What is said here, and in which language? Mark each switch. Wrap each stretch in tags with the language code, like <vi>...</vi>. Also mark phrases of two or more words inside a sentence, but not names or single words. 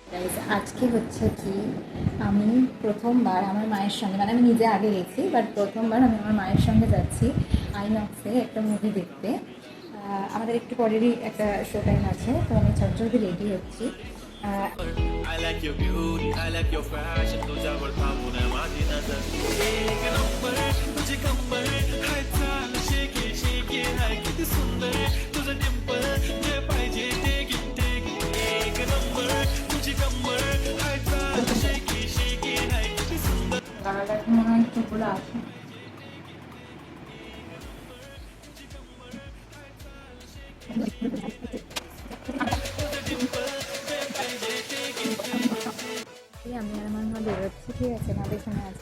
<bn>গাইস, আজকে হচ্ছে কি আমি প্রথমবার আমার মায়ের সঙ্গে, মানে আমি নিজে আগে গেছি বাট প্রথমবার আমি আমার মায়ের সঙ্গে যাচ্ছি আইনক্সে একটা মুভি দেখতে। আমাদের একটু পরেরই একটা</bn> <en>show time</en> <bn>আছে, তো আমি ঝটঝট রেডি হচ্ছি।</bn> <en>I like your beauty, I like your fashion.</en> <mr>तुझ्या वळखावून माझी नजर एक नंबर तुझे कंबर हाय चाल शेकी शेकी हाय किती सुंदर तुझं डिंपल जे पाहिजे ते गिफ्ट एक नंबर तुझी कंबर हाय चाल शेकी शेकी हाय किती सुंदर</mr> <bn>গাড়াটা মনে হয় একটু খোলা আছে। আমি আর আমার মা বেরোচ্ছি, ঠিক আছে, মা পেছনে আছে।</bn>